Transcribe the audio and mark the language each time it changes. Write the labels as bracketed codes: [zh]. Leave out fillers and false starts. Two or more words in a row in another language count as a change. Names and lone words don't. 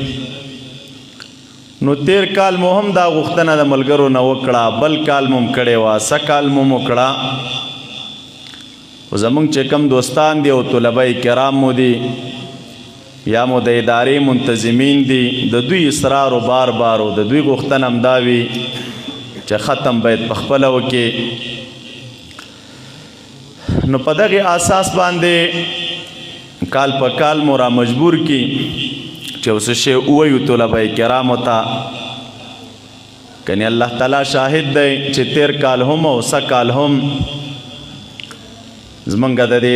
[ps] نو تیر کال مو هم دا غوښتنه د ملګرو نه وکړه، بل کال مو هم کړې وه، کال مو وکړه. خو زمونږ چې کوم دوستان دي او طلبه کرام مو دي یا مو د ادارې منتظمین دي، د دوی اصرار و بار بار و د دوی غوښتنه هم دا وي چې ختم باید په خپله وکړي. نو په دغې اساس باندې کال په کال مو را مجبور کړي چې اوس شی ووایو طلبه کرامو ته. کنی الله تعالی شاهد دی چې تیر کال هم او کال هم زمونږ د دې